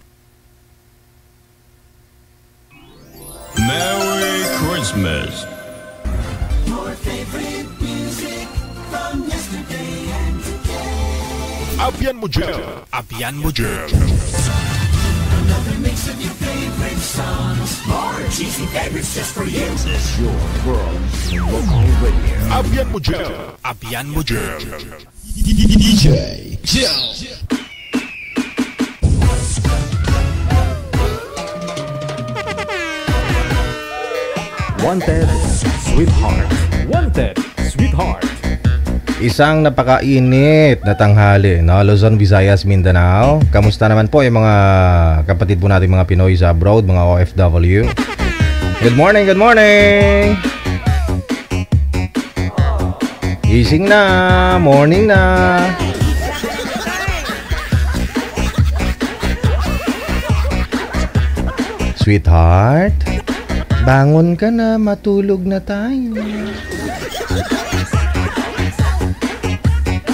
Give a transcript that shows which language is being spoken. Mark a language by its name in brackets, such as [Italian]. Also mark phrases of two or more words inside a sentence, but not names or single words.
[English] Merry Christmas. Your favorite music from yesterday and today. [Cebuano] Abyan mo dyan. Abyan mo dyan. [English] Another mix of your favorite songs. More cheesy favorites just for you. This is your world local radio. [Cebuano] Abyan mo dyan. Abyan mo dyan. [English] DJ Joe. Wanted Sweetheart. Wanted Sweetheart. [Filipino] Isang napakainit na tanghali, no? Luzon, Visayas, Mindanao. Kamusta naman po yung mga kapatid po natin mga Pinoy sa abroad, mga OFW? [English] Good morning, good morning! [Filipino] Gising na, morning na. Sweetheart, bangon ka na, matulog na tayo.